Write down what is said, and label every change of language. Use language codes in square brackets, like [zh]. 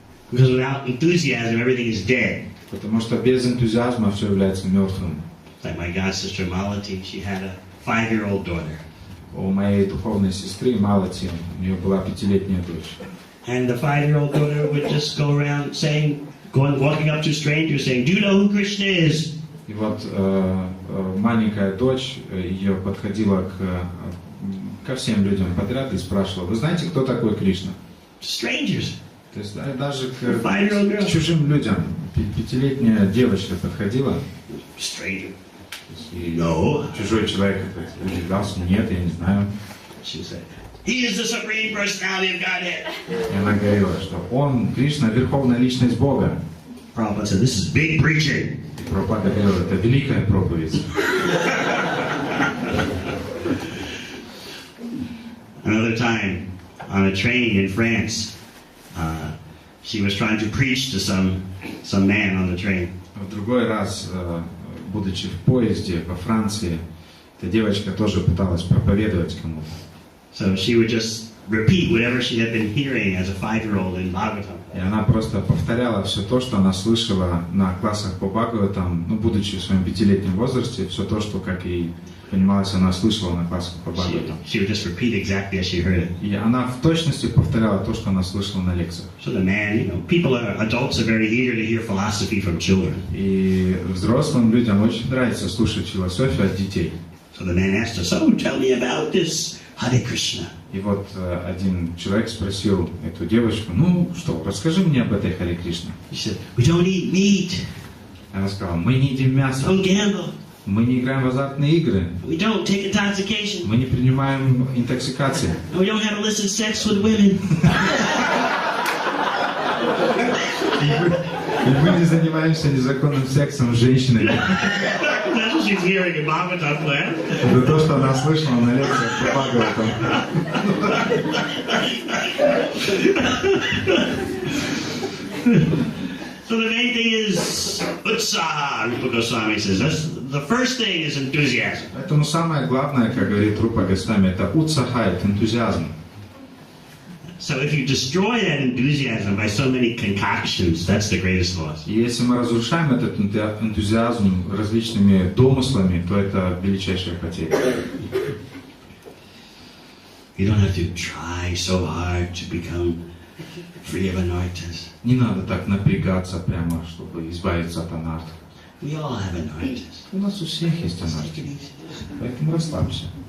[en] Because without enthusiasm, everything is dead. [ru] Потому что без энтузиазма все является мертвым. [en] Like my god sister Malati, she had a 5-year-old daughter. [ru] У моей духовной сестры Малати, у нее была 5-летняя дочь. [en] And the 5-year-old daughter would just go around saying, walking up to strangers saying, "Do you know who Krishna is?" [ru] И вот маленькая дочь ее подходила ко всем людям подряд и спрашивала, вы знаете, кто такой Кришна? [en] Strangers. [ru] То есть даже к чужим людям. 5-летняя девочка подходила. [en] Stranger. [ru] И [en] No. [ru] чужой человек удивлялся, нет, я не знаю. [en] She said, "He is the supreme personality of Godhead." [ru] И она говорила, что он, Кришна, верховная личность Бога. [en] Prabhupada said, "This is big preaching." [ru] И Прабхупада говорил, это великая проповедь. [en] Another time, on a train in France, she was trying to preach to some man on the train. [ru] В другой раз, будучи в поезде во Франции, эта девочка тоже пыталась проповедовать кому-то. [en] So she would just repeat whatever she had been hearing as a 5-year-old in Bhagavatam. [ru] И она просто повторяла все то, что она слышала на классах по Бхагаватам, будучи в своем 5-летнем возрасте, все то, что, как ей понималось, она слышала на классах по Бхагаватам. [en] She would just repeat exactly as she heard it. [ru] И она в точности повторяла то, что она слышала на лекциях. [en] So the man, adults are very eager to hear philosophy from children. [ru] И взрослым людям очень нравится слушать философию от детей. [en] So the man asked her, "So tell me about this Hare Krishna." [ru] И вот один человек спросил эту девочку, ну что, расскажи мне об этой Харе Кришне. [en] She said, "We don't eat meat. [ru] Она сказала, мы не едим мясо, [en] Don't gamble. [ru] мы не играем в азартные игры, [en] We don't take intoxication. [ru] мы не принимаем интоксикации. [en] And we don't have illicit sex with women." [ru] И мы не занимаемся незаконным сексом с женщинами. [en] That's what she's hearing in Bhagavatam class. [ru] Это то, что она слышала на лекциях по Бхагаватам. [en] So the main thing is utsaha, Rupa Goswami says. The first thing is enthusiasm. [ru] Поэтому самое главное, как говорит Рупа Госвами, это утсаха, это энтузиазм. [en] So if you destroy that enthusiasm by so many concoctions, that's the greatest loss. [ru] И если мы разрушаем этот энтузиазм различными домыслами, то это величайшая потеря. [en] You don't have to try so hard to become free of anarthas. [ru] Не надо так напрягаться прямо, чтобы избавиться от анарт. [en] We all have anarthas. [ru] У нас у всех есть анархия, поэтому расслабься.